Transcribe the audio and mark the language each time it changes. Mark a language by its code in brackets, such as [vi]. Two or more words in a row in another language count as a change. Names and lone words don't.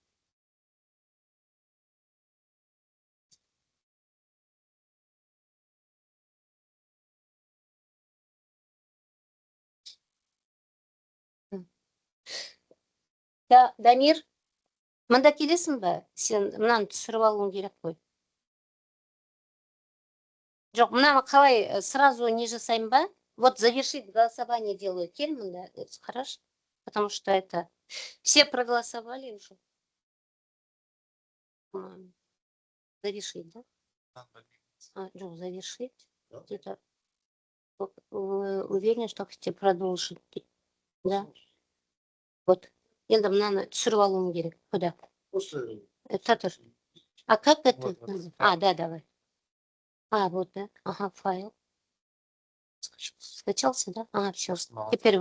[kk] Дамир, мында келесің бе? Сен мынаны түсіріп алуың керек қой. Жоқ, мынаны қалай сразу не жасаймын ба? [ru] Вот завершить голосование делаю. [kk] Кел мында, [ru] хорошо? Потому что это... Все проголосовали уже. Завершить, да? Жоқ, завершить. Где-то... Уверен, что хотите продолжить. Да? Вот. [kk] Енді мынаны түсіріп алуым керек. [ru] Куда? Татар. А как это? Да, давай. Вот, да. Ага, файл. Скачался, да? Все. Теперь вам. Как?